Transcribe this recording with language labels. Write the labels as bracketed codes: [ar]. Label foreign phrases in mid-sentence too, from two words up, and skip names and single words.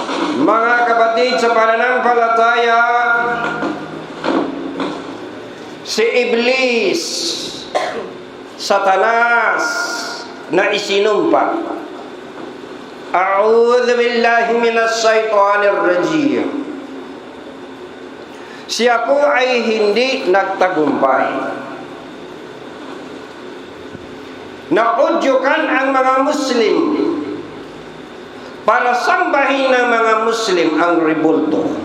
[tl] Mga kapatid sa pananampalataya, si Iblis, Satanas, na isinumpa, [ar] أعوذ بالله من الشيطان الرجيم, [tl] siya po ay hindi nagtagumpay. Naudyukan ang mga Muslim para sambahin ng mga Muslim ang rebulto.